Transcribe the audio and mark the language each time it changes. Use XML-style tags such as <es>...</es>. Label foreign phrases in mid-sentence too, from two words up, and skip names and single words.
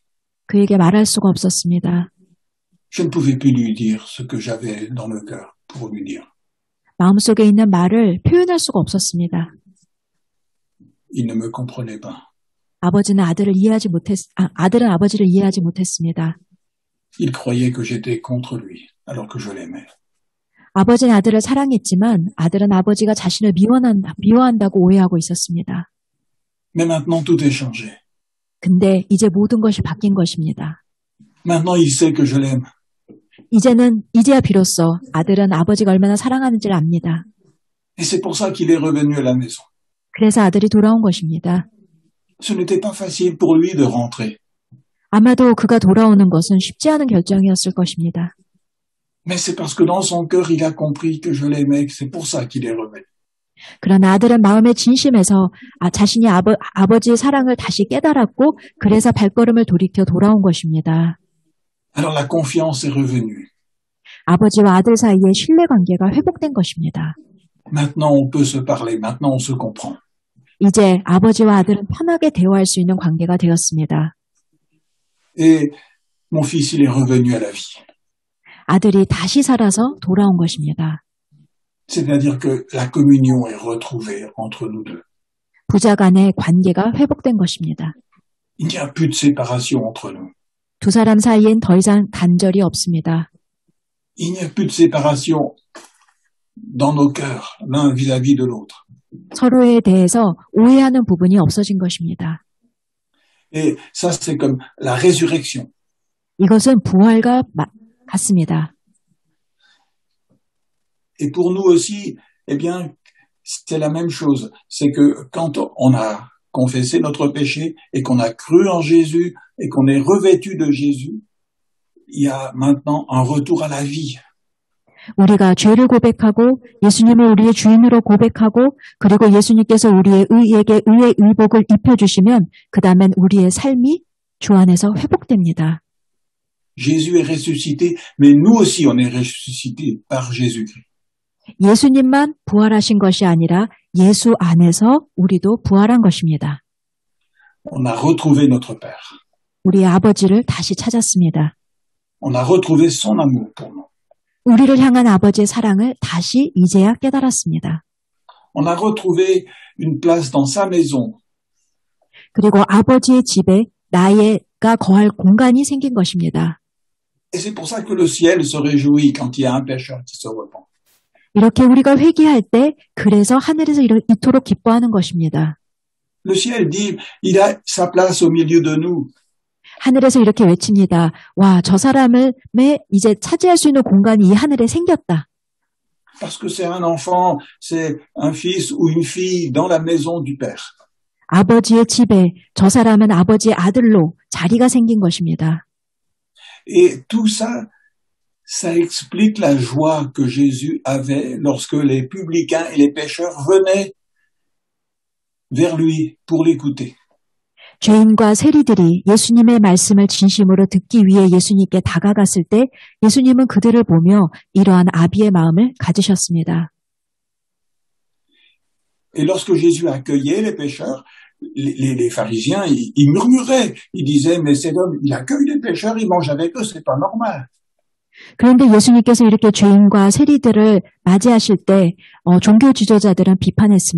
<ko>그에게 말할 수가 없었습니다.</ko> <fr>Je ne pouvais plus lui dire ce que j'avais dans le cœur pour lui dire.</fr> <ko>마음속에 있는 말을 표현할 수가 없었습니다.</ko> <fr>Il ne me comprenait pas.</fr> <ko>아들은 아버지를 이해하지 못했습니다.</ko> <fr>Il croyait que j'étais contre lui, alors que je l'aimais.</fr> <ko>아버지는 아들을 사랑했지만 아들은 아버지가 자신을 미워한다고 오해하고 있었습니다.</ko> <fr>Mais maintenant, tout est changé.</fr> <ko>근데 이제 모든 것이 바뀐 것입니다.</ko> <fr>Maintenant, il sait que je l'aime.</fr> <ko>이제야 비로소 아들은 아버지가 얼마나 사랑하는지를 압니다.</ko> <fr>Et c'est pour ça qu'il est revenu à la maison.</fr> <ko>그래서 아들이 돌아온 것입니다.</ko> <fr>Ce n'était pas facile pour lui de rentrer.</fr> <ko>아마도 그가 돌아오는 것은 쉽지 않은 결정이었을 것입니다.</ko> <fr>Mais c'est parce que dans son cœur, il a compris que je l'aimais, que c'est pour ça qu'il est revenu.</fr> <ko>그러나 아들은 마음의 진심에서 자신이 아버지의 사랑을 다시 깨달았고 그래서 발걸음을 돌이켜 돌아온 것입니다.</ko> <fr>Alors la confiance est revenue.</fr> <ko>아버지와 아들 사이의 신뢰관계가 회복된 것입니다.</ko> <fr>Maintenant, on peut se parler. Maintenant, on se comprend.</fr> <ko>이제 아버지와 아들은 편하게 대화할 수 있는 관계가 되었습니다.</ko> <fr>Et mon fils, il est revenu à la vie.</fr> <ko>아들이 다시 살아서 돌아온 것입니다.</ko> <fr>C'est-à-dire que la communion est retrouvée entre nous deux.</fr> <ko>부자 간의 관계가 회복된 것입니다.</ko> <fr>Il n'y a plus de séparation entre nous.</fr> <ko>두 사람 사이엔 더 이상 단절이 없습니다.</ko> <fr>Il n'y a plus de séparation dans nos cœurs, l'un vis-à-vis de l'autre.</fr> <ko>서로에 대해서 오해하는 부분이 없어진 것입니다.</ko> <fr>Et ça, c'est comme la résurrection.</fr> <ko>이것은 부활과 같습니다.</ko> <fr>Et pour nous aussi, eh bien, c'est la même chose. C'est que quand on a confessé notre péché et qu'on a cru en Jésus et qu'on est revêtu de Jésus, il y a maintenant un retour à la vie.</fr> <ko>우리가 죄를 고백하고 예수님을 우리의 주인으로 고백하고 그리고 예수님께서 우리의 의에게 의의 의복을 입혀주시면 그 다음엔 우리의 삶이 주 안에서 회복됩니다.</ko> <fr>Jésus est ressuscité, mais nous aussi on est ressuscité par Jésus-Christ.</fr> <ko>예수님만 부활하신 것이 아니라 예수 안에서 우리도 부활한 것입니다.</ko> <fr>On a retrouvé notre Père.</fr> <ko>우리의 아버지를 다시 찾았습니다.</ko> <fr>On a retrouvé son amour pour nous.</fr> <ko>우리를 향한 아버지의 사랑을 다시 이제야 깨달았습니다.</ko> <fr>On a retrouvé une place dans sa maison.</fr> <ko>그리고 아버지의 집에 나가 거할 공간이 생긴 것입니다.</ko> <fr>Et c'est pour ça que le ciel se réjouit quand il y a un pécheur qui se repent.</fr> <ko>이렇게 우리가 회개할 때 그래서 하늘에서 이토록 기뻐하는 것입니다.</ko> <fr>Le ciel dit, il a sa place au milieu de nous.</fr> <ko>하늘에서 이렇게 외칩니다. 와, 저 사람을 이제 차지할 수 있는 공간이 이 하늘에 생겼다.</ko> <fr>Parce que c'est un enfant, c'est un fils ou une fille dans la maison du Père.</fr> <ko>아버지의 집에 저 사람은 아버지의 아들로 자리가 생긴 것입니다.</ko> <fr>Et tout ça, ça explique la joie que Jésus avait lorsque les publicains et les pécheurs venaient vers lui pour l'écouter.</fr> <ko>죄인과 세리들이 예수님의 말씀을 진심으로 듣기 위해 예수님께 다가갔을 때 예수님은 그들을 보며 이러한 아비의 마음을 가지셨습니다.</ko> <fr>Et lorsque Jésus accueillait les pécheurs, les pharisiens, ils murmuraient, ils disaient, mais cet homme, il accueille les pécheurs, il mange avec eux, c'est pas normal.</fr> <ko>그런데 예수님께서 이렇게 죄인과 세리들을 맞이하실 때 종교 지도자들은 비판했습니다.</ko>